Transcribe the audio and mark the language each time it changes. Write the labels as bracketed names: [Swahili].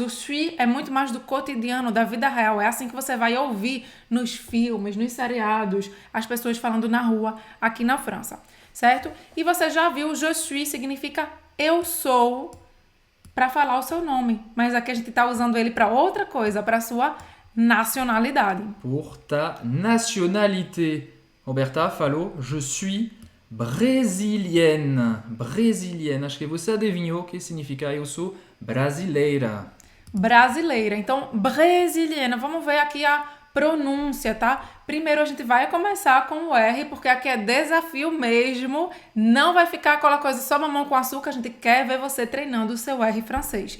[Portuguese] O suis é muito mais do cotidiano, da vida real. É assim que você vai ouvir nos filmes, nos seriados, as pessoas falando na rua aqui na França, certo? E você já viu, je suis significa eu sou para falar o seu nome. Mas aqui a gente está usando ele para outra coisa, para sua nacionalidade. [French] Pour ta nationalité. [Portuguese] Roberta falou, [French] je suis brésilienne. Brésilienne. [Portuguese] Acho que você adivinhou o que significa eu sou brasileira. Brasileira. Então, brasiliana. Vamos ver aqui a pronúncia, tá? Primeiro a gente vai começar com o R, porque aqui é desafio mesmo. Não vai ficar aquela coisa só mamão com açúcar. A gente quer ver você treinando o seu R francês.